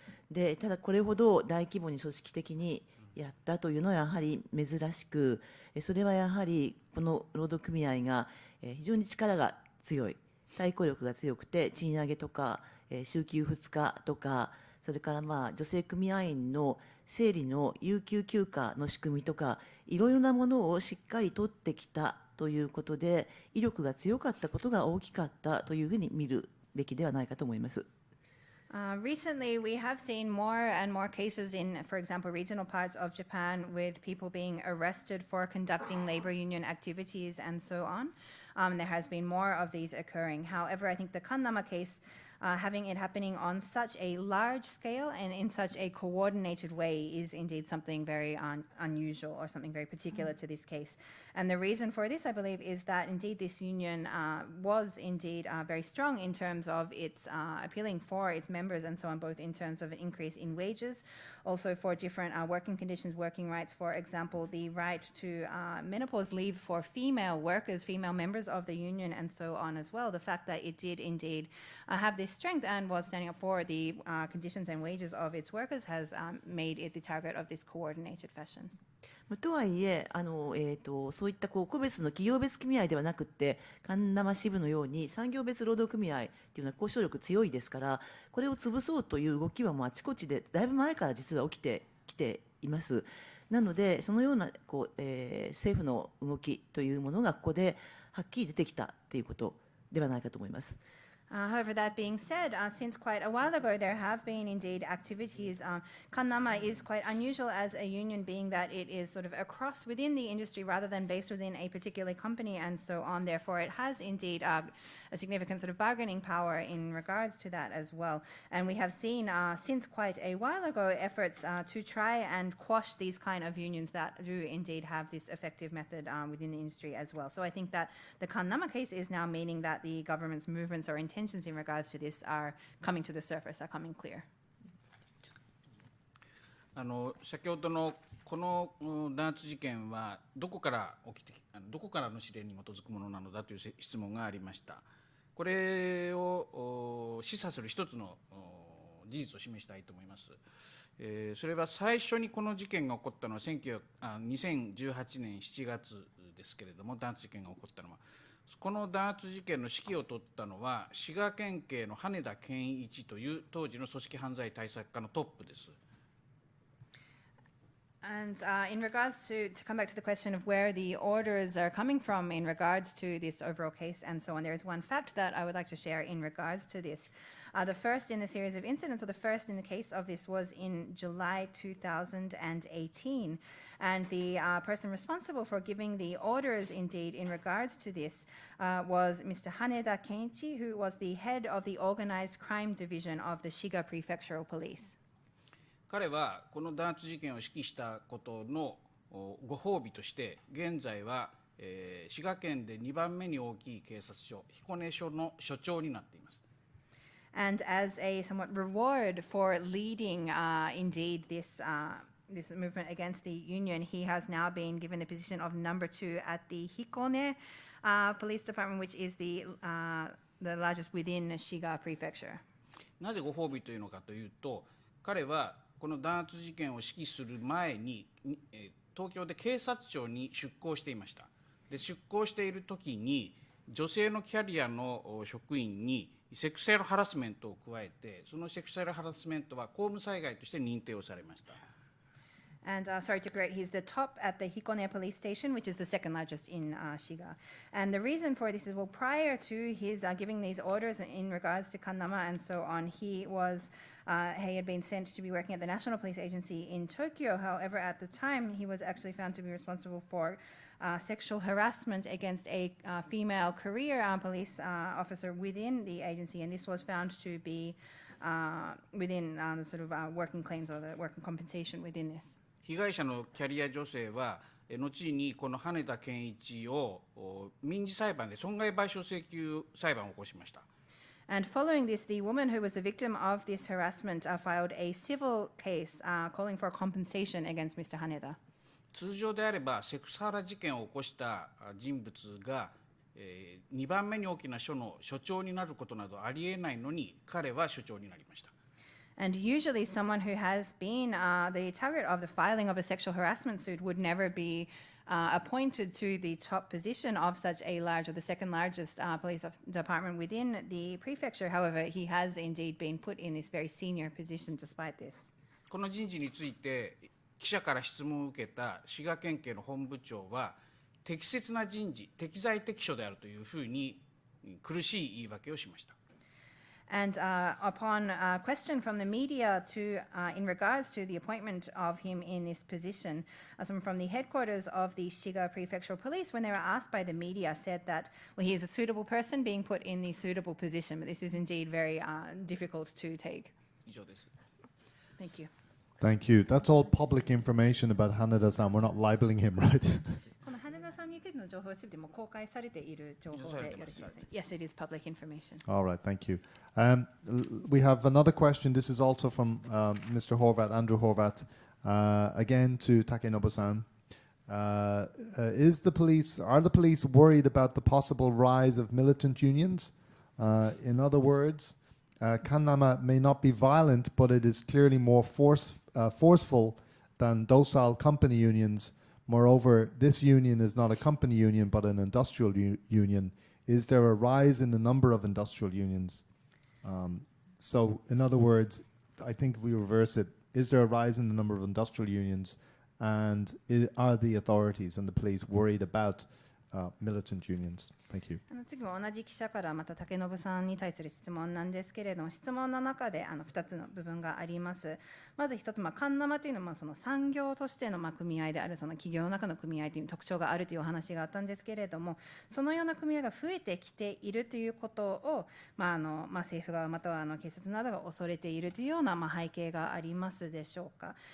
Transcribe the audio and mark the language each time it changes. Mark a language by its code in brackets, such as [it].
[ja] で、ただこれほど大規模に組織的にやったというのはやはり珍しく、それはやはりこの労働組合が非常に力が強い、対抗力が強くて、賃上げとか週休2日とか、それから女性組合員の生理の有給休暇の仕組みとか、いろいろなものをしっかり取ってきたということで、威力が強かったことが大きかったというふうに見るべきではないかと思います。 [en] Recently, we have seen more and more cases in, for example, regional parts of Japan with people being arrested for conducting labor union activities and so on. There has been more of these occurring. However, I think the Kannama case, having it happening on such a large scale and in such a coordinated way is indeed something very unusual or something very particular to this case. And the reason for this, I believe, is that indeed this union was indeed very strong in terms of its appealing for its members and so on, both in terms of an increase in wages, also for different working conditions, working rights, for example, the right to menopause leave for female workers, female members of the union and so on as well. The fact that it did indeed have this strength and was standing up for the conditions and wages of its workers has made it the target of this coordinated fashion. [ja] とはいえそういった個別の企業別組合ではなくて、カンナマ支部のように産業別労働組合というのは交渉力強いですから、これを潰そうという動きはもうあちこちでだいぶ前から実は起きてきています。なのでそのような政府の動きというものがここではっきり出てきたということではないかと思います。 [en] However, that being said, since quite a while ago, there have been indeed activities. Kannama is quite unusual as a union, being that it is sort of across within the industry rather than based within a particular company and so on. Therefore, it has indeed a significant sort of bargaining power in regards to that as well. And we have seen since quite a while ago efforts to try and quash these kind of unions that do indeed have this effective method within the industry as well. So I think that the Kannama case is now meaning that the government's movements or intentions in regards to this are coming to the surface, are coming clear. [ja] 先ほどのこの弾圧事件はどこからの指令に基づくものなのだという質問がありました。これを示唆する一つの事実を示したいと思います。それは最初にこの事件が起こったのは2018年7月ですけれども、弾圧事件が起こったのはこの弾圧事件の指揮を執ったのは滋賀県警の羽田健一という当時の組織犯罪対策課のトップです。 [en] And in regards to come back to the question of where the orders are coming from in regards to this overall case and so on, there is one fact that I would like to share in regards to this. The first in the series of incidents, or the first in the case of this, was in July 2018. And the person responsible for giving the orders, indeed, in regards to this was Mr. Haneda Kenichi, who was the head of the organized crime division of the Shiga Prefectural Police. [ja] 彼はこの弾圧事件を指揮したことのご褒美として現在は、滋賀県で2番目に大きい警察署彦根署の署長になっています。 [en] And as a somewhat reward for leading, indeed, this movement against the union, he has now been given the position of number 2 at the Hikone Police Department, which is the largest within Shiga Prefecture. [ja] なぜご褒美というのかというと、彼はこの弾圧事件を指揮する前に、東京で警察庁に出向していました。で、出向している時に女性のキャリアの職員にセクシャルハラスメントを加えて、そのセクシャルハラスメントは公務災害として認定をされました。 [en] And sorry to correct, he's the top at the Hikone police station, which is the second largest in Shiga. And the reason for this is, well, prior to his giving these orders in regards to Kannama and so on, he had been sent to be working at the National Police Agency in Tokyo. However, at the time, he was actually found to be responsible for sexual harassment against a female career police officer within the agency, and this was found to be within the sort of working claims or the working compensation within this. [ja] 被害者のキャリア女性は後にこの羽田健一を民事裁判で損害賠償請求裁判を起こしました。 [en] And following this, the woman who was the victim of this harassment filed a civil case calling for compensation against Mr. Haneda. [ja] 通常であればセクハラ事件を起こした人物が2番目に大きな署の署長になることなどありえないのに、彼は署長になりました。 [en] And usually someone who has been the target of the filing of a sexual harassment suit would never be appointed to the top position of such a large, or the second largest police department within the prefecture. However, he has indeed been put in this very senior position despite this. [ja] この人事について記者から質問を受けた滋賀県警の本部長は、適切な人事、適材適所であるというふうに苦しい言い訳をしました。 [en] And upon a question from the media in regards to the appointment of him in this position, someone from the headquarters of the Shiga Prefectural Police, when they were asked by the media, said that, well, he is a suitable person being put in the suitable position, but this is indeed very difficult to take. [ja] 以上です。 [en] Thank you. Thank you. That's all public information about Haneda-san. We're not libeling him, right? [ja] この羽田さんについての情報はすべても公開されている情報でよろしいですね。 [en] Yes, it is public information. All right, thank you. We have another question. This is also from Mr. Horvat, Andrew Horvat, again to Takenobu-san. Are the police worried about the possible rise of militant unions? In other words, Kannama may not be violent, but it is clearly more forceful than docile company unions. Moreover, this union is not a company union, but an industrial union. Is there a rise in the number of industrial unions? So, in other words, I think if we reverse it, is there a rise in the number of industrial unions? And are the authorities and the police worried about militant unions? Thank you. [ja] 次は同じ記者からまた竹信さんに対する質問なんですけれども、質問の中で2つの部分があります。まず1つ、カンナマというのはその産業としての組合である、その企業の中の組合という特徴があるというお話があったんですけれども、そのような組合が増えてきているということを、政府側または警察などが恐れているというような背景がありますでしょうか。